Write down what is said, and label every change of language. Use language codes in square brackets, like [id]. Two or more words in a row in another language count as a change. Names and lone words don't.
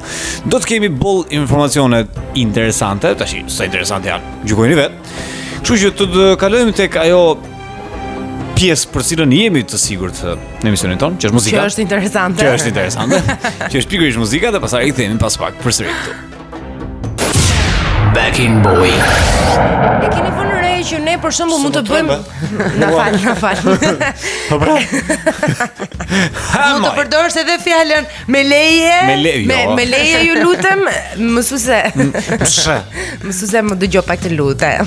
[sq] Do të kemi boll informacione interesante, tash sa interesante janë, gjykojeni vetë. Kështu që të kalojmë tek ajo pjesë për cilën jemi të sigurt në emisionin tonë, që është muzika. Që është interesante. Që është interesante. Që është pikërisht muzika dhe pastaj rikthehemi pas pak përsëri këtu. [en] Back in Boeing. [sq] E keni vënë re që ne për shembull mund të bëjmë na fal. Po pra. Mund të përdorësh edhe fjalën me leje. Me leje ju lutem, mësuese. Mësuese më dëgjoj pak të lutem.